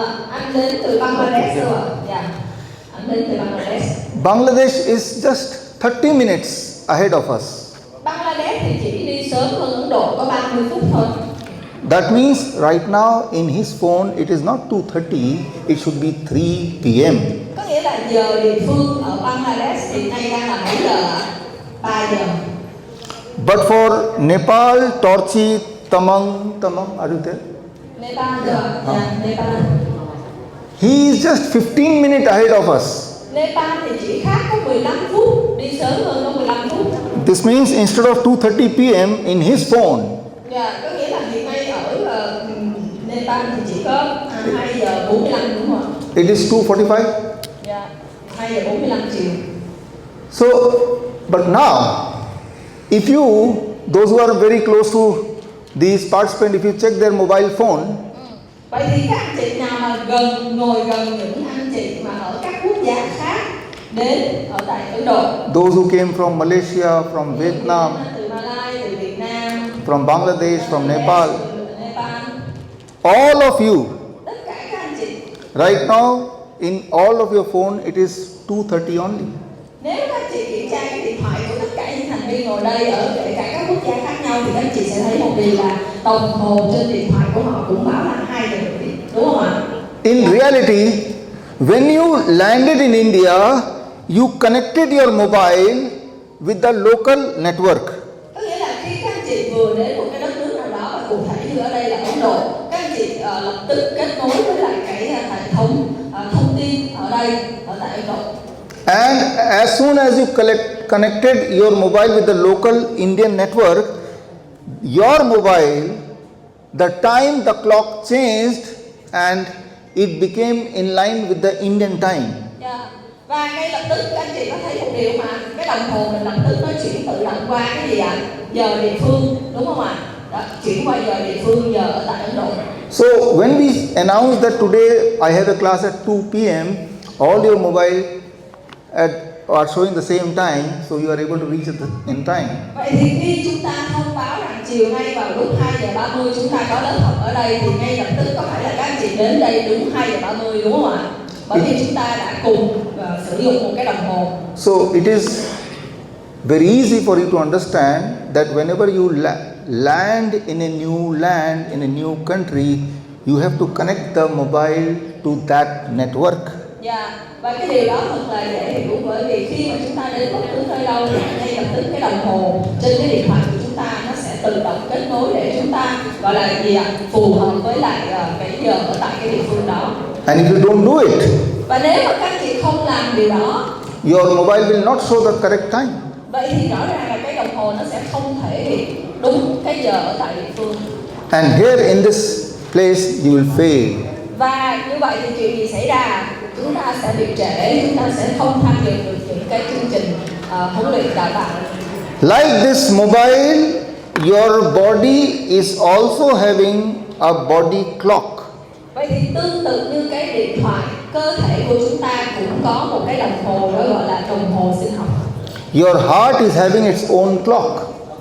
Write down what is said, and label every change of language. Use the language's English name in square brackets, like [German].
[Vietnamese] Anh đến từ Bangladesh rồi. Anh đến từ Bangladesh. [English] Bangladesh is just 30 minutes ahead of us. [Vietnamese] Bangladesh thì chỉ đi sớm hơn Ấn Độ có 30 phút thôi. [English] That means right now in his phone it is not 2:30, it should be 3 p.m. [Vietnamese] Có nghĩa là giờ địa phương ở Bangladesh hiện nay đang là mấy giờ ạ? 3 giờ. [English] But for Nepal, Torchi, Tamang, are you there? [Vietnamese] Nepal giờ, Nepal. [English] He is just 15 minutes ahead of us. [Vietnamese] Nepal thì chỉ khác có 15 phút, đi sớm hơn có 15 phút. [English] This means instead of 2:30 p.m. in his phone, [Vietnamese] Dạ, có nghĩa là hiện nay ở Nepal thì chỉ có 2 giờ 45 đúng không ạ? [English] it is 2:45. [Vietnamese] Dạ, 2 giờ 45 chiều. [English] So, but now, if you, those who are very close to these participants, if you check their mobile phone, [Vietnamese] Vậy thì các anh chị nào mà ngồi gần những anh chị mà ở các quốc gia khác đến ở tại Ấn Độ, [English] those who came from Malaysia, from Vietnam, [Vietnamese] từ Malaysia, từ Việt Nam, [English] from Bangladesh, from Nepal, [Vietnamese] từ Nepal, [English] all of you, [Vietnamese] tất cả các anh chị, [English] right now, in all of your phone, it is 2:30 only. [Vietnamese] nếu các anh chị kiểm tra cái điện thoại của tất cả những thành viên ngồi đây ở kể cả các quốc gia khác nhau thì các anh chị sẽ thấy một điều là đồng hồ trên điện thoại của họ cũng bảo là 2 giờ rưỡi, đúng không ạ? [English] In reality, when you landed in India, you connected your mobile with the local network. [Vietnamese] Có nghĩa là khi các anh chị vừa đến một cái đất nước nào đó, và cụ thể như ở đây là Ấn Độ, các anh chị lập tức kết nối với lại cái hệ thống thông tin ở đây, ở tại Ấn Độ. [English] And as soon as you connected your mobile with the local Indian network, your mobile, the time the clock changed and it became in line with the Indian time. Yeah. [Vietnamese] Và ngay lập tức các anh chị có thấy một điều mà cái đồng hồ mình lập tức nó chuyển tự động qua cái gì ạ? Giờ địa phương, đúng không ạ? Đó, chuyển qua giờ địa phương, giờ ở tại Ấn Độ. [English] So when we announced that today I have a class at 2 p.m., all your mobile are showing the same time, so you are able to reach in time. [Vietnamese] Vậy thì khi chúng ta thông báo rằng chiều nay vào lúc 2 giờ 30 chúng ta có lớp học ở đây thì ngay lập tức có phải là các anh chị đến đây đúng 2 giờ 30 đúng không ạ? Bởi vì chúng ta đã cùng sử dụng một cái đồng hồ. [English] So it is very easy for you to understand that whenever you land in a new land, in a new country, you have to connect the mobile to that network. [Vietnamese] Dạ, và cái điều đó thật là dễ hiểu, bởi vì khi mà chúng ta đến bất cứ nơi đâu thì ngay lập tức cái đồng hồ trên cái điện thoại của chúng ta nó sẽ tự động kết nối để chúng ta gọi là gì ạ? Phù hợp với lại cái giờ ở tại cái địa phương đó. [English] And if you don't do it, [Vietnamese] Và nếu mà các chị không làm điều đó, [English] your mobile will not show the correct time. [Vietnamese] vậy thì rõ ràng là cái đồng hồ nó sẽ không thể hiện đúng cái giờ ở tại địa phương. [English] And here in this place you will fail. [Vietnamese] Và như vậy thì chuyện gì xảy ra? Chúng ta sẽ bị trễ, chúng ta sẽ không tham dự được những cái chương trình huấn luyện đào tạo. [English] Like this mobile, your body is also having a body clock. [Vietnamese] Vậy thì tương tự như cái điện thoại, cơ thể của chúng ta cũng có một cái đồng hồ đó gọi là đồng hồ sinh học. [English] Your heart is having its own clock.